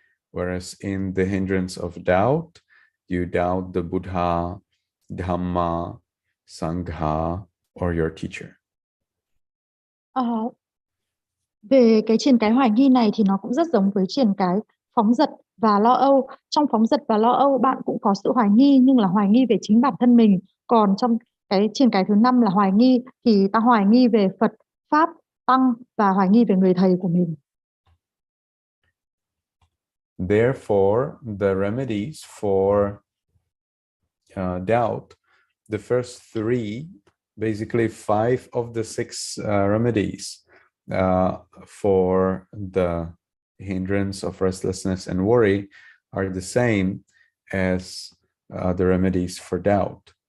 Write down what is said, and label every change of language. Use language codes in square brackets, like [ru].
[en] whereas in the hindrance of doubt you doubt the Buddha, Dhamma, Sangha, or your teacher. [vi] Về cái triền cái hoài nghi này thì nó cũng rất giống với triền cái phóng dật và lo âu. Trong phóng dật và lo âu bạn cũng có sự hoài nghi, nhưng là hoài nghi về chính bản thân mình. Còn trong cái triền cái thứ 5 là hoài nghi thì ta hoài nghi về Phật, Pháp, Tăng và hoài nghi về người thầy của mình. [en] Therefore, the remedies for doubt, the first 3, basically 5 of the 6 remedies for the hindrance of restlessness and worry are the same as the remedies for doubt.